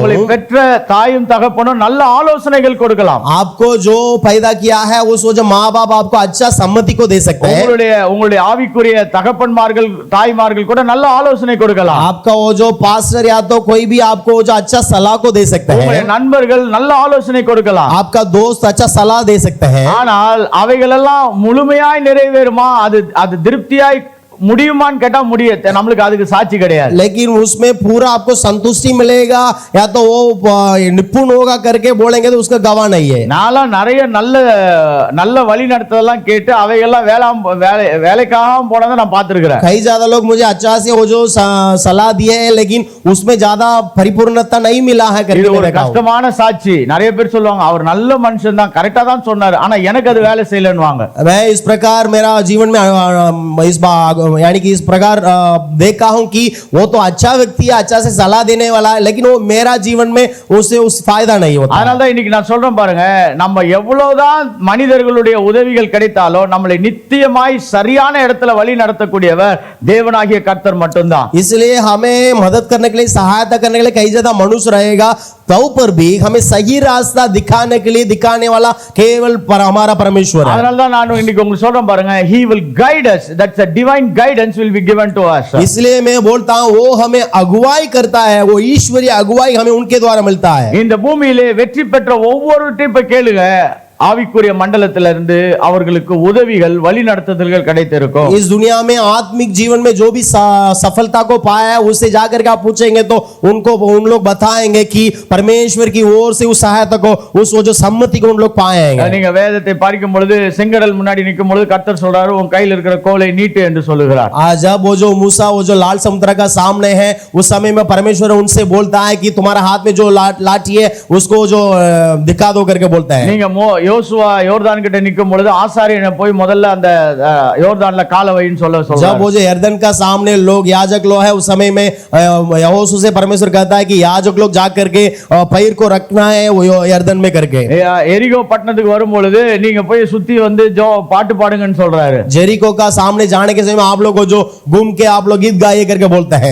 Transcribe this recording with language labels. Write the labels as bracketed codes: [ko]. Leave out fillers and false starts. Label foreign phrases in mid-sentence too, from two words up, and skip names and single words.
[ta] உங்களை பெற்ற தாயும் தகப்பனும் நல்ல ஆலோசனைகள் கொடுக்கலாம். [hi] आपको जो पैदा किया है उस वो जो माँ बाप आपको अच्छा सम्मति को दे सकते हैं। [ta] உங்களுடைய ஆவிக்குரிய தகப்பன்மார்கள் தாய்மார்கள் கூட நல்ல ஆலோசனை கொடுக்கலாம். [hi] आपका वो जो पास्टर या तो कोई भी आपको जो अच्छा सलाह को दे सकते हैं। [ta] உங்களுடைய நண்பர்கள் நல்ல ஆலோசனை கொடுக்கலாம். [hi] आपका दोस्त अच्छा सलाह दे सकते हैं। [ta] ஆனால் அவைகள் எல்லாம் முழுமையாய் நிறைவேறுமா, அது திருப்தியாய் முடியுமான்னு கேட்டா முடியாது. நம்மளுக்கு அதுக்கு சாட்சி கிடையாது. [hi] लेकिन उसमें पूरा आपको संतुष्टि मिलेगा या तो वो निपुण होगा करके बोलेंगे तो उसका गवाह नहीं है। [ta] நாளா நிறைய நல்ல வழி நடத்ததெல்லாம் கேட்டு அவையெல்லாம் வேலைக்காக போனதை நான் பார்த்திருக்கிறேன். [hi] कई ज्यादा लोग मुझे अच्छा से वो जो सलाह दिए हैं लेकिन उसमें ज्यादा परिपूर्णता नहीं मिला है करके [ta] ஒரு கஷ்டமான சாட்சி. நிறைய பேர் சொல்லுவாங்க அவர் நல்ல மனுஷன் தான், கரெக்டா தான் சொன்னாரு, ஆனா எனக்கு அது வேலை செய்யலன்னுவாங்க. [hi] मैं इस प्रकार मेरा जीवन में इस यानी कि इस प्रकार देखा हूं कि वो तो अच्छा व्यक्ति है, अच्छा से सलाह देने वाला है, लेकिन वो मेरा जीवन में उससे उस फायदा नहीं होता। [ta] அதனால தான் இன்னைக்கு நான் சொல்றேன் பாருங்க, நம்ம எவ்வளவுதான் மனிதர்களுடைய உதவிகள் கிடைத்தாலும் நம்மளை நித்தியமாய் சரியான இடத்துல வழி நடத்தக்கூடியவர் தேவனாகிய கர்த்தர் மட்டும்தான். [hi] इसलिए हमें मदद करने के लिए, सहायता करने के लिए कई ज्यादा मनुष्य रहेगा, तो पर भी हमें सही रास्ता दिखाने के लिए दिखाने वाला केवल हमारा परमेश्वर है। [ta] அதனால தான் நான் இன்னைக்கு உங்களுக்கு சொல்றேன் பாருங்க, [en] he will guide us, that's a divine guidance will be given to us. [hi] इसलिए मैं बोलता हूं वो हमें अगुवाई करता है, वो ईश्वरीय अगुवाई हमें उनके द्वारा मिलता है। [ta] இந்த பூமியிலே வெற்றி பெற்ற ஒவ்வொருவரையும் இப்ப கேளுங்க, ஆவிக்குரிய மண்டலத்திலிருந்து அவர்களுக்கு உதவிகள் வழி நடத்துதல்கள் கிடைத்திருக்கும். [hi] इस दुनिया में आत्मिक जीवन में जो भी सफलता को पाया है, उससे जाकर के आप पूछेंगे तो उन लोग बताएंगे कि परमेश्वर की ओर से उस सहायता को, उस वो जो सम्मति को उन लोग पाएंगे। [ta] நீங்க வேதத்தை படிக்கும் பொழுது செங்கடல் முன்னாடி நிற்கும் பொழுது கர்த்தர் சொல்றாரு, உன் கையில் இருக்கிற கோலை நீட்டு என்று சொல்லுகிறார். [hi] आज जब वो जो मूसा वो जो लाल समुद्र का सामने है, उस समय में परमेश्वर उनसे बोलता है कि तुम्हारा हाथ में जो लाठी है उसको जो दिखा दो करके बोलता है। [ta] நீங்க யோசுவா யோர்தான் கிட்ட நிக்கும் பொழுது ஆசாரியனை போய் முதல்ல அந்த யோர்தான்ல காலை வைன்னு சொல்றாரு. [hi] जब वो जो यरदन का सामने लोग याजक लोग है, उस समय में यहोशू से परमेश्वर कहता है कि याजक लोग जा करके पैर को रखना है वो यरदन में करके। [ta] எரிகோ பட்டணத்துக்கு வரும் பொழுது நீங்க போய் சுத்தி வந்து பாட்டு பாடுங்கன்னு சொல்றாரு. [hi] जेरिको का सामने जाने के समय में आप लोग को जो घूम के आप लोग गीत गाइए करके बोलता है।